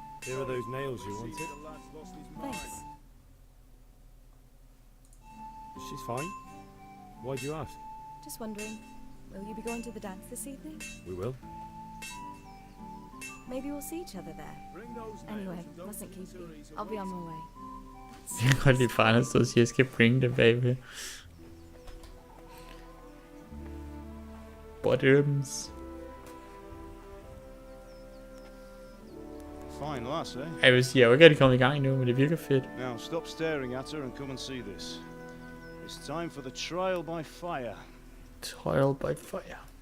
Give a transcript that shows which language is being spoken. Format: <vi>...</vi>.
<en>Here are those nails you wanted. Thanks. She's fine. Why do you ask? Just wondering, will you be going to the dance this evening? We will. Maybe we'll see each other there. Anyway, mustn't keep you. I'll be on my way.</en> <da>Jeg kan godt lide faren, der stod og siger, jeg skal bringe det bagved.</da> <en>Bottoms. Fine lass, eh?</en> <da>Jeg vil sige, jeg er jo ikke rigtig kommet i gang endnu, men det virker fedt.</da> <en>Now stop staring at her and come and see this. It's time for the trial by fire. Trial by fire.</en>